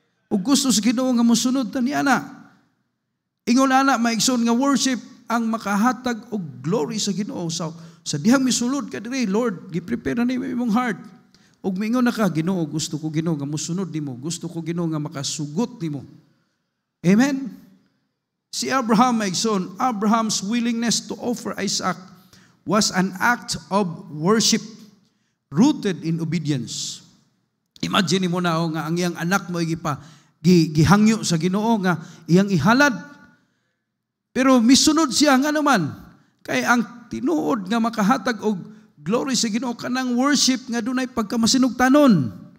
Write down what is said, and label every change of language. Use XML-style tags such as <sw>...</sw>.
<ceb>Ug gusto sa Ginoo nga mosunod ta niana. Ingon ana maigsoon nga worship ang makahatag og glory sa Ginoo. So, sa dihang misulod ka diri, Lord, gi-prepare na nimo imong heart. Ug miingon na ka, Ginoo, gusto ko Ginoo nga mosunod nimo. Gusto ko Ginoo nga makasugot nimo. Amen. Si Abraham, maigsoon,</ceb> <en>Abraham's willingness to offer Isaac was an act of worship rooted in obedience.</en> <ceb>Imagine mo na nga ang iyang anak mo gihangyo sa Ginoo nga iyang ihalad. Pero misunod siya nga naman. Kaya ang tinuod nga makahatag og glory sa Ginoo kanang worship nga dunay pagkamasinugtanon.</ceb>